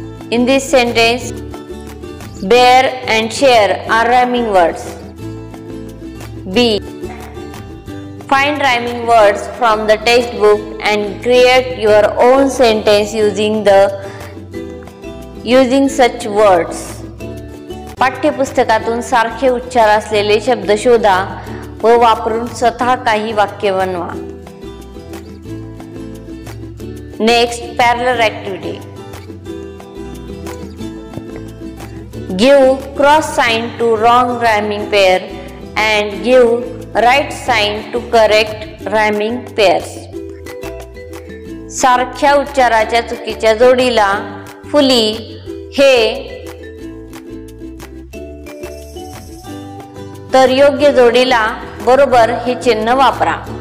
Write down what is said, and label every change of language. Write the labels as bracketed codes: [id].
[en] In this sentence, bear and share are rhyming words. B. Find rhyming words from the textbook and create your own sentence using such words. [mr] पाठ्यपुस्तकातून सारखे उच्चार असलेले शब्द शोधा व वापरून स्वतः काही वाक्य बनवा. [en] Next, parallel activity. Give cross sign to wrong rhyming pair and give right sign to correct rhyming pairs. [mr] सारख्या उच्चाराच्या चुकीच्या जोडीला फुली, हे, तर योग्य जोडीला बरोबर हे चिन्ह वापरा.